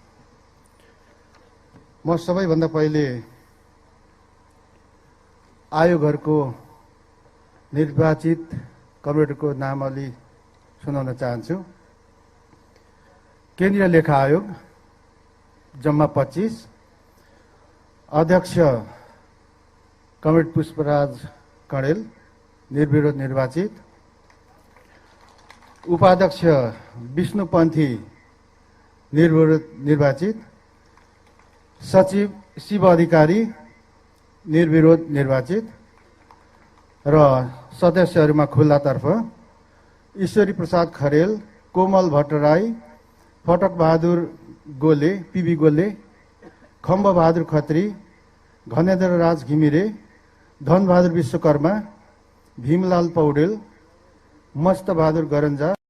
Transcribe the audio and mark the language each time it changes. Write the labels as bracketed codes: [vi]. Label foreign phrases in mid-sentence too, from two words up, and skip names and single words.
[ne] म सबैभन्दा पहिले आयोगहरूको निर्वाचित कमरेडको नामावली सुनाउन चाहन्छु। केन्द्रीय लेखा आयोग जम्मा 25, अध्यक्ष कमरेड पुष्पराज कणेल निर्विरोध निर्वाचित, उपाध्यक्ष विष्णुपन्थी निर्विरोध निर्वाचित, सचिव शिव अधिकारी निर्विरोध निर्वाचित र सदस्यहरूमा खुल्लातर्फ ईश्वरी प्रसाद खरेल, कोमल भट्टराई, फटक बहादुर गोले, पीबी गोले, खम्ब बहादुर खत्री, घनेन्द्र राज घिमिरे, धनबहादुर विश्वकर्मा, भीमलाल पौडेल, मस्त बहादुर गरन्जा,